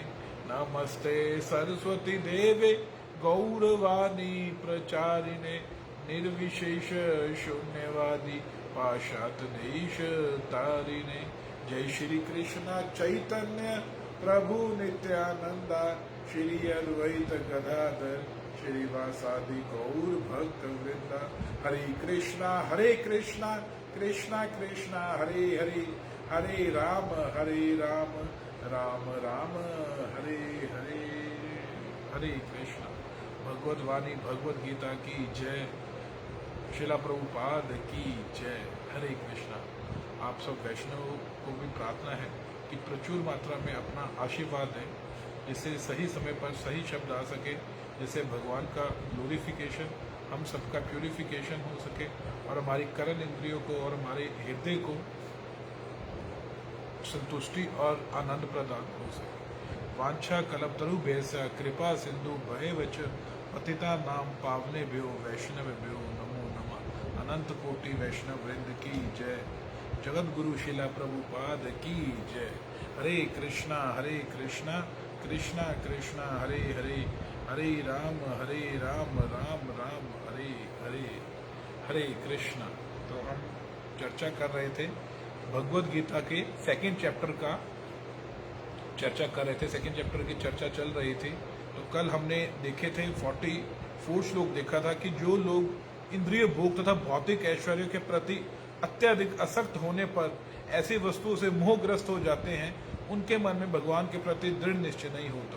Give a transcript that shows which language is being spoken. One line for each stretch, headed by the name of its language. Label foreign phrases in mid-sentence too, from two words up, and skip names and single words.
Sanskrit: नमस्ते सरस्वती देवे गौरवाणी प्रचारिणे निर्विशेष शून्यवादी पाशात देश तारिणे। जय श्री कृष्ण चैतन्य प्रभु नित्यानंदा श्री अद्वैत गदाधर श्रीवासादि गौर भक्त वृंदा। हरे कृष्णा कृष्णा कृष्णा हरे हरे, हरे राम राम राम हरे हरे। हरे कृष्णा।
Hindi: भगवत वाणी भगवत गीता की जय। शिला प्रभुपाद की जय।
Sanskrit: हरे कृष्णा।
Hindi: आप सब वैष्णव को भी प्रार्थना है कि प्रचुर मात्रा में अपना आशीर्वाद दें, जिससे सही समय पर सही शब्द आ सके, जिससे भगवान का ग्लोरिफिकेशन, हम सबका प्यूरिफिकेशन हो सके और हमारी करण इंद्रियों को और हमारे हृदय को संतुष्टि और आनंद प्रदान हो सके।
Sanskrit: वांछा कल्पतरु भैसा कृपा सिंधु भयवच पतिता नाम पावने भ्यो वैष्णव भ्यो नमो नमः।
Hindi: अनंत कोटि वैष्णव वृंद की जय। जगत गुरु शिला प्रभुपाद की जय।
Sanskrit: हरे कृष्णा कृष्णा कृष्णा हरे हरे, हरे राम राम राम हरे हरे। हरे कृष्णा।
Hindi: तो हम चर्चा कर रहे थे भगवत गीता के
English: second chapter
Hindi: का चर्चा कर रहे थे।
English: second chapter
Hindi: की चर्चा चल रही थी। तो कल हमने देखे थे 44 श्लोक देखा था कि जो लोग इंद्रिय भोग तथा भौतिक ऐश्वर्य के प्रति अत्यधिक आसक्त होने पर ऐसी वस्तुओं से मोहग्रस्त हो जाते हैं, उनके मन में भगवान के प्रति दृढ़ निश्चय नहीं होता।